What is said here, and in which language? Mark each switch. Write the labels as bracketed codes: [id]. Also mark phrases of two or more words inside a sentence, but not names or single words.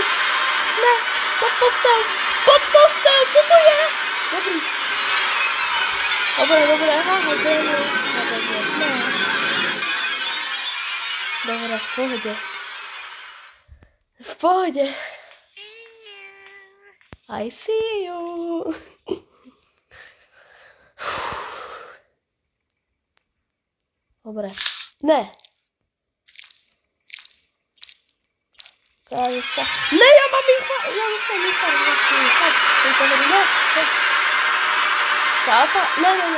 [cs] Ne, pod postel, co to je? Dobrý. [sk] Dobre, aha, ne. Dobre, v pohode. [en] I see you. [sk] Dobre. Ne. Ne, ja mám infarkt. Ja dostal infarkt. Ne. Táta? Ne.